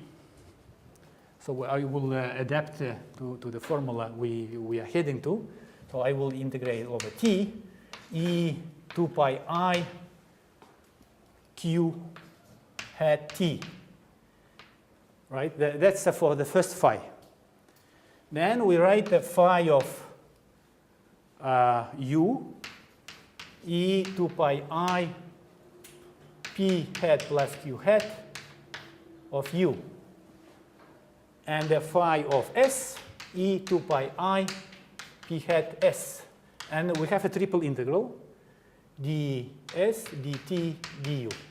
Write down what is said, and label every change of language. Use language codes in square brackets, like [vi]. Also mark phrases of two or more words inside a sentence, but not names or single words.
[en] So I will adapt to the formula we are heading to. So I will integrate over t e 2 pi I q hat t. Right? That's for the first phi. Then we write the phi of u e 2 pi I p hat plus q hat of u. And the phi of s e 2 pi I p hat s. And we have a triple integral ds, dt, du.